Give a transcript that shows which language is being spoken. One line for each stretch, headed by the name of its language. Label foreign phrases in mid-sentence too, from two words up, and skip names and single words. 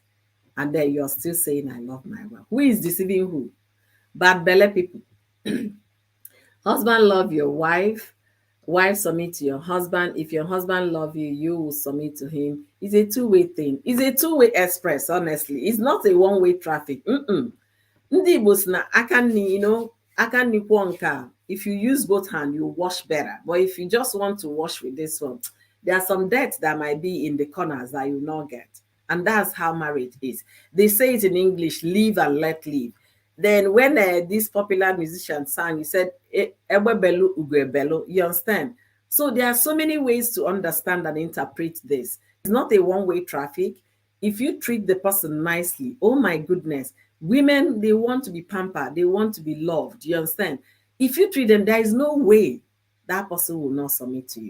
English: And then you're still saying, I love my wife. Who is deceiving who? Bad belly people. Husband love your wife. Wife submit to your husband. If your husband love you, you will submit to him. It's a two-way thing. It's a two-way express, honestly. It's not a one-way traffic.
Igbo: Ndị Igbo sị na aka nnikwo nka.
English: If you use both hands, you wash better. But if you just want to wash with this one, there are some dirt that might be in the corners that you will not get. And that's how marriage is. They say it in English, live and let live. Then when this popular musician sang, he said,
Igbo: Ewe belu, ugwe belu.
English: You understand? So there are so many ways to understand and interpret this. It's not a one-way traffic. If you treat the person nicely, oh my goodness, women, they want to be pampered. They want to be loved. You understand? If you treat them, there is no way that person will not submit to you.